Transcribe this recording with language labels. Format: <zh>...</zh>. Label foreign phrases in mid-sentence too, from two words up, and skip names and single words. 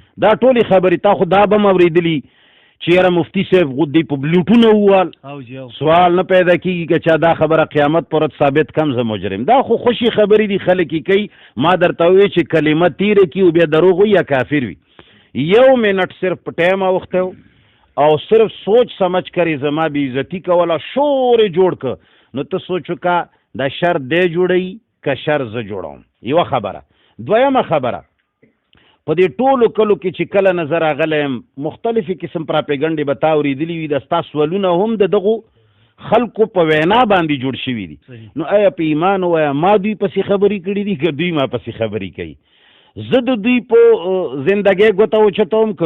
<ps>دا ټولې خبرې تا خو دا به م اورېدلي چې یاره مفتي صاحب غدې په بلوټونه ووال سوال نه پیدا کېږي که چا دا خبره قیامت پر ورځ ثابت کم زه مجرم دا خو خوشي خبرې دي خلک یې کوي ما درته وویل چې کلمه تیره کړي او بیا دروغ وي یا کافر وي 1 منټ صرف په ټایم اوخته او صرف سوچ سمجھ کری زما بې عزتي کوله شورې جوړ که نو ته سوچ وکړه دا شر دی جوړوي که شر زه جوړوم یوه خبره دویمه خبره په دې ټولو کلو کې چې کله نظر راغلی یم مختلفې قسم پراپېګنډې به تا اورېدلي وي د ستا سوالونه هم د دغو خلکو په وینا باندې جوړ شوي دي نو آیا په ایمان ووایه ما دوی پسې خبرې کړي دي که دوی ما پسې خبرې کوي زه د دوی په زندګۍ ګوته اوچتوم که</ps>